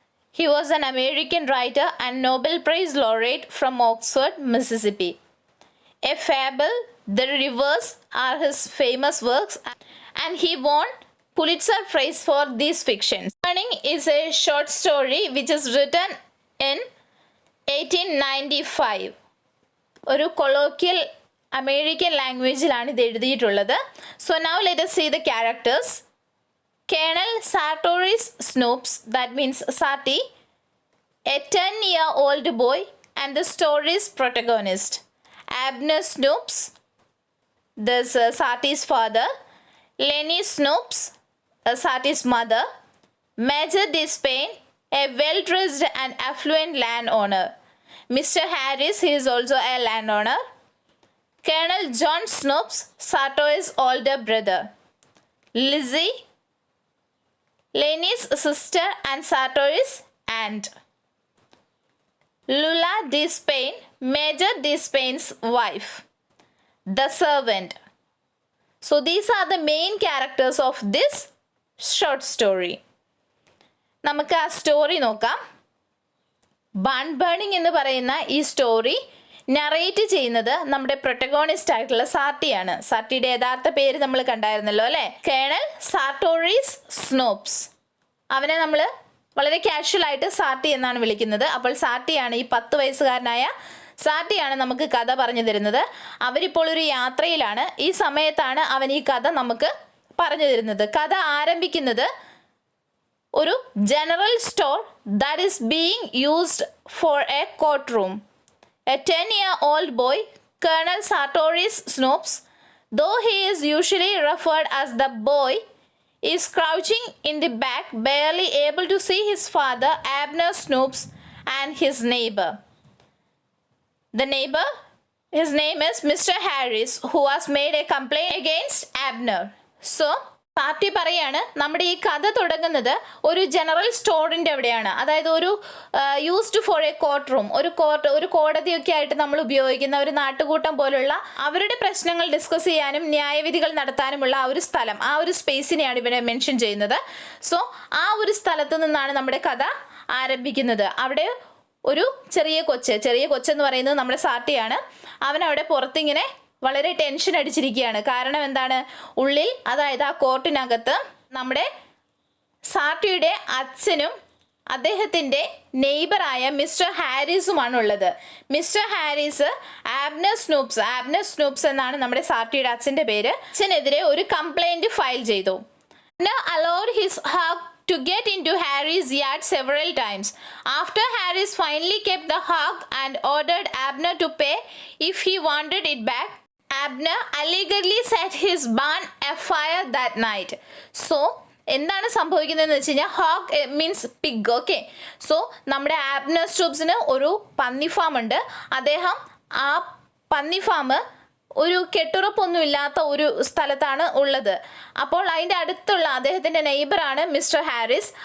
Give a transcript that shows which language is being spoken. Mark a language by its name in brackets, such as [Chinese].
[English] He was an American writer and Nobel Prize laureate from Oxford, Mississippi. A fable, The Rivers are his famous works, and he won Pulitzer Prize for these fictions. Burning is a short story which is written in 1895. [Malayalam] ഒരു colloquial American ലാംഗ്വേജിലാണ് ഇത് എഴുതിയിട്ടുള്ളത്. [English] So now let us see the characters. Colonel Sartorius Snoops, that means Sati, a 10-year-old boy, and the story's protagonist. Abner Snoops, this Sati's father. Lenny Snoops, Sati's mother. Major Despain, a well-dressed and affluent landowner. Mr. Harris, he is also a landowner. Colonel John Snoops, Sartorius' older brother. Lizzie, Lenny's sister and Sartorius' aunt. Lula Despain, Major Despain's wife. The servant. So these are the main characters of this short story. [Malayalam] നമുക്ക് ആ story നോക്കാം. Bun burning എന്ന് പറയുന്ന ഈ story narrate ചെയ്യുന്നത് നമ്മുടെ protagonist ആയിട്ടുള്ള സാർട്ടിയാണ്. സാർട്ടിയുടെ യഥാർത്ഥ പേര് നമ്മൾ കണ്ടായിരുന്നല്ലോ അല്ലേ, കേണൽ സാർട്ടോറിയസ് സ്നോപ്സ്. അവനെ നമ്മൾ വളരെ കാഷ്വൽ ആയിട്ട് സാർട്ടി എന്നാണ് വിളിക്കുന്നത്. അപ്പോൾ സാർട്ടിയാണ്, ഈ 10 വയസ്സുകാരനായ സാർട്ടിയാണ് നമുക്ക് കഥ പറഞ്ഞു തരുന്നത്. അവരിപ്പോൾ ഒരു യാത്രയിലാണ്. ഈ സമയത്താണ് അവൻ ഈ കഥ നമുക്ക് പറഞ്ഞു തരുന്നത്. കഥ ആരംഭിക്കുന്നത് ഒരു general store [English] that is being used for a courtroom. A 10-year-old boy, Colonel Sartorius Snoops, though he is usually referred as the boy, is crouching in the back, barely able to see his father, Abner Snoops, and his neighbor. The neighbor, his name is Mr. Harris, who has made a complaint against Abner. [Malayalam] So, party പറയാണ്, നമ്മുടെ ഈ കഥ തുടങ്ങുന്നത് ഒരു general സ്റ്റോറിൻ്റെ അവിടെയാണ്. അതായത് ഒരു [English] used for a court room, [Malayalam] ഒരു കോടതിയൊക്കെ ആയിട്ട് നമ്മൾ ഉപയോഗിക്കുന്ന ഒരു നാട്ടുകൂട്ടം പോലുള്ള അവരുടെ പ്രശ്നങ്ങൾ ഡിസ്കസ് ചെയ്യാനും ന്യായവിധികൾ നടത്താനുമുള്ള ആ ഒരു സ്ഥലം, ആ ഒരു സ്പേസിനെയാണ് ഇവിടെ മെൻഷൻ ചെയ്യുന്നത്. സോ ആ ഒരു സ്ഥലത്ത് നിന്നാണ് നമ്മുടെ കഥ ആരംഭിക്കുന്നത്. അവിടെ ഒരു ചെറിയ കൊച്ചെന്ന് പറയുന്നത് നമ്മുടെ സാർട്ടിയാണ്. അവനവിടെ പുറത്തിങ്ങനെ വളരെ ടെൻഷൻ അടിച്ചിരിക്കുകയാണ്. കാരണം എന്താണ്, ഉള്ളിൽ, അതായത് ആ കോർട്ടിനകത്ത് നമ്മുടെ സാർട്ടിയുടെ അച്ഛനും അദ്ദേഹത്തിൻ്റെ നെയ്ബറായ മിസ്റ്റർ ഹാരിസുമാണ് ഉള്ളത്. മിസ്റ്റർ ഹാരിസ് ആബ്നർ സ്നൂപ്സ് എന്നാണ് നമ്മുടെ സാർട്ടിയുടെ അച്ഛൻ്റെ പേര്. അച്ഛനെതിരെ ഒരു കംപ്ലൈൻറ്റ് ഫയൽ ചെയ്തു. [English] allowed his hog to get into Harry's yard several times. After Harris finally kept the hog and ordered Abner to pay if he wanted it back, Abner allegedly set his barn afire that night. [Malayalam] So എന്താണ് സംഭവിക്കുന്നതെന്ന് വെച്ച് കഴിഞ്ഞാൽ, [English] Hog means pig. [Malayalam] Okay, so നമ്മുടെ ആബ്നർ സ്നൂപ്സിന് ഒരു പന്നി farm ഉണ്ട്. അദ്ദേഹം ആ പന്നി ഫാം ഒരു കെട്ടുറപ്പൊന്നും ഇല്ലാത്ത ഒരു സ്ഥലത്താണ് ഉള്ളത്. അപ്പോൾ അതിൻ്റെ അടുത്തുള്ള അദ്ദേഹത്തിൻ്റെ നെയ്ബറാണ് മിസ്റ്റർ ഹാരിസ്.